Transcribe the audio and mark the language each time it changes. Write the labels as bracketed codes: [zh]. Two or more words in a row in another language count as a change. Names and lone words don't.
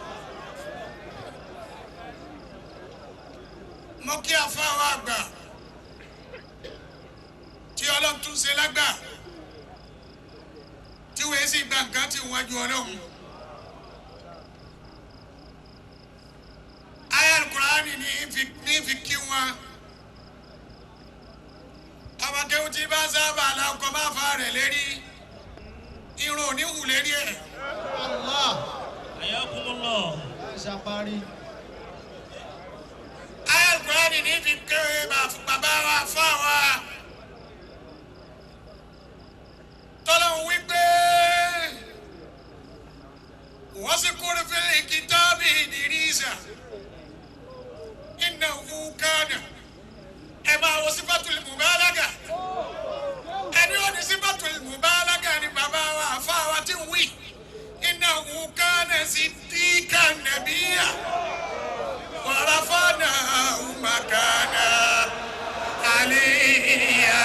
[yo] Mo kí àfáà wa àgbà tí Ọlọ́run tún ṣe lágbà tí wọ́n sì gba nǹkan tí wọ́n ju Ọlọ́run. Aya Al-Qur'ani ní fi kí wọn. Àwọn akéwù tí bá sábà làkọ̀ máa fa rẹ̀ lérí. Irun ò ní hù lérí ẹ̀. Allah. Ayakumullah. Ṣàparí. Aya Al-Qur'ani ní fi ké bàbá wa fá wa. Tọ́lọ́hun wípé [ar] واذكر في الكتاب إدريس إنه كان أما وصفة المبالغة أني وصفة المبالغة بابا وفاوة وي إنه كان صديقا نبيا ورفعناه مكانا عليا